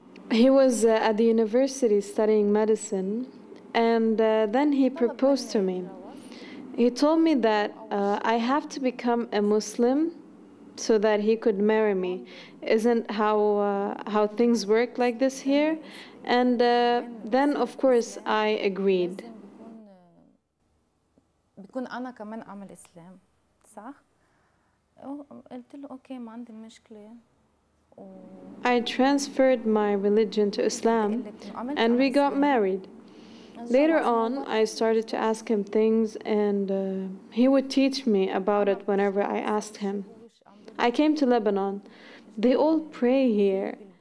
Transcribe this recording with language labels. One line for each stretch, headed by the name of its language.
English: He was at the university studying medicine, and then he proposed to me. He told me that I have to become a Muslim so that he could marry me. Isn't how things work like this here? And then, of course, I agreed.
Arabic: بكون أنا كمان أعمل إسلام صح؟ قلت له أوكي ما عندي مشكلة.
English: I transferred my religion to Islam and we got married. Later on, I started to ask him things and he would teach me about it whenever I asked him. I came to Lebanon. They all pray here.